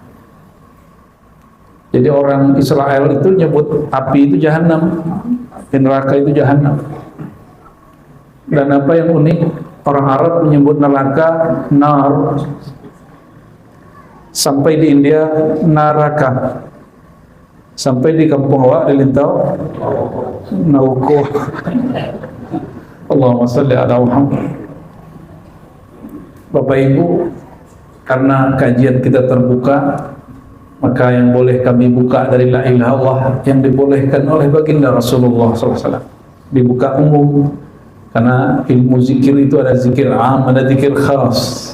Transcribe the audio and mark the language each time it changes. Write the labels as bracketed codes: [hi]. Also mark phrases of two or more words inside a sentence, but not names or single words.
[id] Jadi orang Israel itu nyebut api itu Jahannam, neraka itu Jahannam. Dan apa yang unik, orang Arab menyebut neraka nar. Sampai di India naraka, sampai di kampung awak di Lintau naukuh. [ar] اللهم صل على محمد. [id] Bapak Ibu, karena kajian kita terbuka, maka yang boleh kami buka dari [ar] لا إله إلا الله [id] yang dibolehkan oleh baginda Rasulullah SAW, dibuka umum. Karena ilmu zikir itu ada zikir am, ada zikir khas.